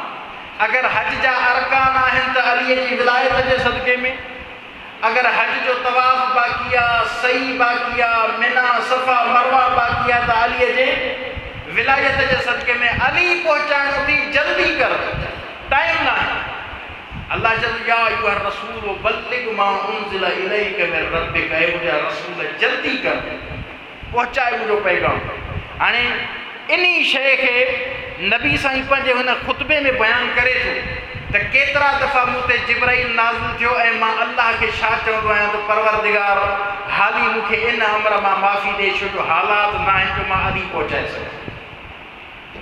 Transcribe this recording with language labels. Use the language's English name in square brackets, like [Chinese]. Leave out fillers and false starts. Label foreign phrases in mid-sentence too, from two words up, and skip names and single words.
[Sindhi] अगरि हज जा अरकान आहिनि त अलीअ जी विलायत जे सदक़े में, अगरि हज जो तवाफ़ बाक़ी आहे, सही बाक़ी आहे, मिना सफ़ा मरवा बाक़ी आहे त अलीअ जे विलायत जे सदक़े में अली पहुचाइणो थी। जल्दी कर, टाइम न आहे। अल्लाह चवंदो [Arabic] يا أيها رسول بلغ ما أنزل إليك من ربك, [Sindhi] ऐं मुंहिंजा रसूल जल्दी कर, पहुचाए मुंहिंजो पैगाम। हाणे इन शइ खे नबी साईं पंहिंजे हुन ख़ुतबे में बयानु करे थो त केतिरा दफ़ा मूं ते जिब्राइल नाज़िल थियो ऐं मां अल्लाह खे छा चवंदो आहियां त परवरदिगार हाली मूंखे इन अमर मां माफ़ी ॾे, छो जो हालात न आहिनि जो मां अली पहुचाए सघां।